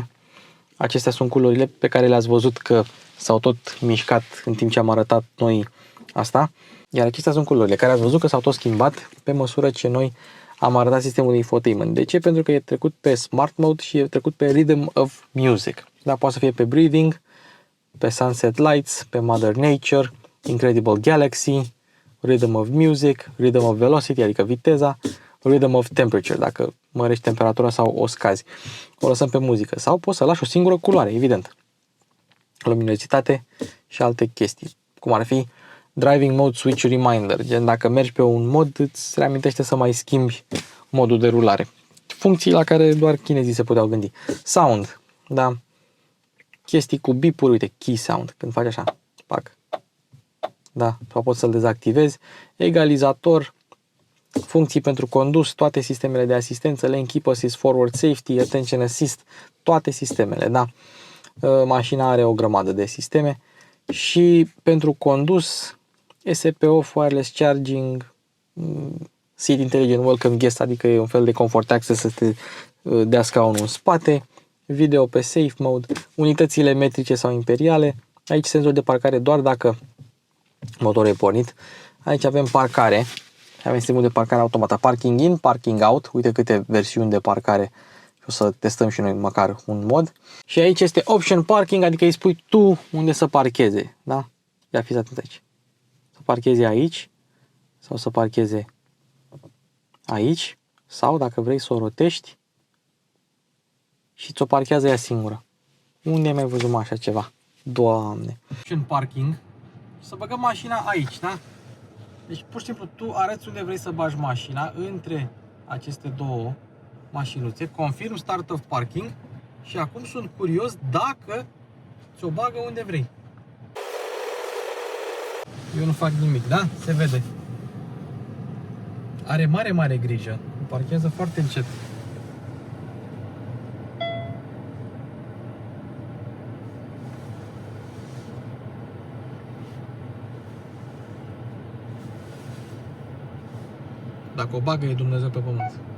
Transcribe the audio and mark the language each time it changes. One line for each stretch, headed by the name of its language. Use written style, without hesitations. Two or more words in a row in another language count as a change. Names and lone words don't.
Romanian: Acestea sunt culorile pe care le-ați văzut că s-au tot mișcat în timp ce am arătat noi asta. Iar acestea sunt culorile care ați văzut că s-au tot schimbat pe măsură ce noi am arătat sistemul de infotainment. De ce? Pentru că e trecut pe Smart Mode și e trecut pe Rhythm of Music. Da, poate să fie pe Breathing, pe Sunset Lights, pe Mother Nature, Incredible Galaxy, Rhythm of Music, Rhythm of Velocity, adică viteza, Rhythm of Temperature, dacă mărești temperatura sau o scazi. O lăsăm pe muzică. Sau poți să lași o singură culoare, evident. Luminositate și alte chestii. Cum ar fi Driving Mode Switch Reminder. Gen dacă mergi pe un mod, îți reamintește să mai schimbi modul de rulare. Funcții la care doar chinezii se puteau gândi. Sound. Da. Chestii cu bip-uri, uite, key sound. Când faci așa, pac. Da, sau poți să-l dezactivezi. Egalizator, funcții pentru condus, toate sistemele de asistență,
English: lane keep assist, forward safety, attention assist,
Romanian: toate sistemele, da. Mașina are o grămadă de sisteme și pentru condus SPO,
English: wireless charging, seat intelligent welcome guest,
Romanian: adică e un fel de
English: comfort access
Romanian: să te dea scaunul în spate, video pe
English: safe mode,
Romanian: unitățile metrice sau imperiale, aici senzor de parcare doar dacă motorul e pornit. Aici avem parcare, avem sistemul de parcare automată,
English: parking in, parking out,
Romanian: uite câte versiuni de parcare, o să testăm și noi măcar un mod. Și aici este
English: option parking,
Romanian: adică îi spui tu unde să parcheze, da? Ia fiți atent aici. Să parcheze aici sau să parcheze aici sau dacă vrei să o rotești și ți-o parchează ea singură. Unde ai mai văzut așa ceva? Doamne!
English: Option parking.
Romanian: Să băgăm mașina aici, da? Deci pur și simplu tu arăți unde vrei să bagi mașina între aceste două mașinuțe,
English: confirm start of parking
Romanian: și acum sunt curios dacă ți-o bagă unde vrei. Eu nu fac nimic, da? Se vede. Are mare grijă. Parchează foarte încet. Dacă o bagă, e Dumnezeu pe pământ.